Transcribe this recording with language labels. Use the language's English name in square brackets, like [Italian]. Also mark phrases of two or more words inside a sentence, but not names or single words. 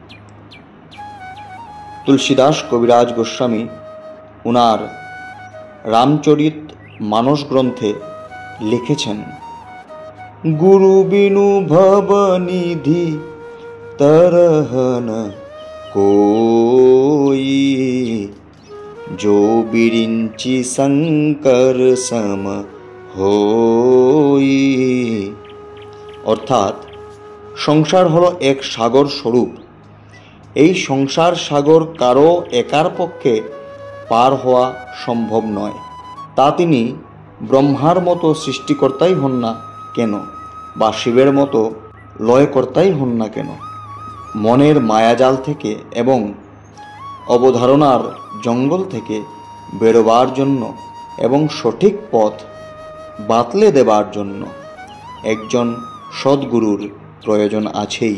[Bangla] তুলসীদাস কবিরাজ গোস্বামী উনার রামচরিত মানস গ্রন্থে লিখেছেন, [Awadhi] गुरु बिनु भवनिधि तरहन कोई, जो बिरिंचि शंकर सम होई। [Bangla] অর্থাৎ সংসার হলো এক সাগর স্বরূপ। এই সংসার সাগর কারো একার পক্ষে পার হওয়া সম্ভব নয়। তা তিনি ব্রহ্মার মতো সৃষ্টিকর্তাই হন না কেন, বা শিবের মতো লয়কর্তাই হন না কেন, মনের মায়াজাল থেকে এবং অবধারণার জঙ্গল থেকে বেরোবার জন্য এবং সঠিক পথ বাতলে দেবার জন্য একজন সদ্গুরুর প্রয়োজন আছেই।